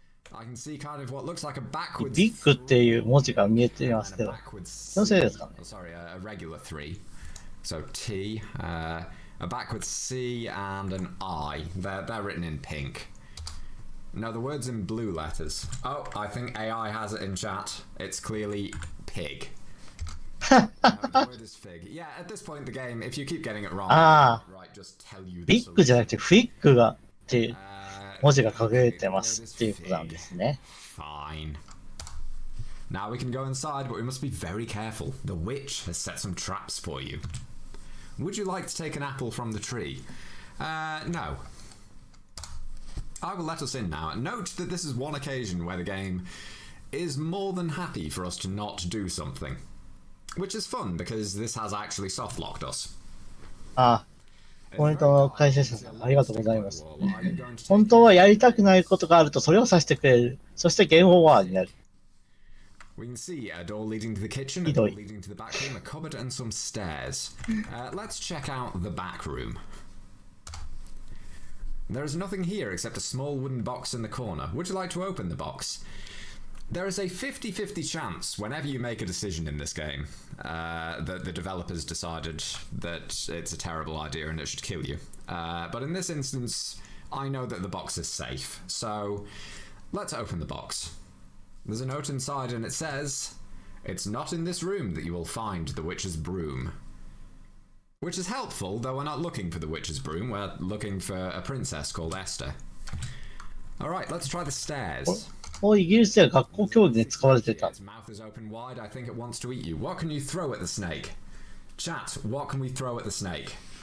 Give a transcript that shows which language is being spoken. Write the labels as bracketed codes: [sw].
[en] I can see kind of what looks like a backwards. [ja] ッグっていう文字が見えていますけ [en] and a [ja] ど、 [en] backwards [ja] 気のせいですかね。 [en] oh, sorry, a regular 3. So T, a backwards C, and an I. They're written in pink. No, the word's in blue letters. Oh, I think AI has it in chat. It's clearly pig. No, the word is fig. Yeah, at this point in the game, if you keep getting it wrong, Ah. right, just tell you the [ja] ビッグじゃなくてフィッグがっていう Uh, 文字が隠れてますっていうことなんですね。 [en] Fine. Now we can go inside, but we must be very careful. The witch has set some traps for you. Would you like to take an apple from the tree? No. I will let us in now. Note that this is one occasion where the game is more than happy for us to not do something. Which is fun, because this has actually soft-locked us. [ja] あ、ポイントの解説者さん、ありがとうございます。本当はやりたくないことがあるとそれをさせてくれる。そしてゲームオーバーになる。 [en] We can see a door leading to the kitchen, a door leading to the back room, a cupboard, and some stairs. Let's check out the back room. There is nothing here except a small wooden box in the corner. Would you like to open the box? There is a 50-50 chance whenever you make a decision in this game that the developers decided that it's a terrible idea and it should kill you. But in this instance, I know that the box is safe. So let's open the box. There's a note inside and it says, "It's not in this room that you will find the witch's broom." Which is helpful, though we're not looking for the witch's broom, we're looking for a princess called Esther. Alright, let's try the stairs. [ja] イギリスでは学校教育で使われてた。 [en] Its mouth is open wide, I think it wants to eat you. What can you throw at the snake? Chat, what can we throw at the snake?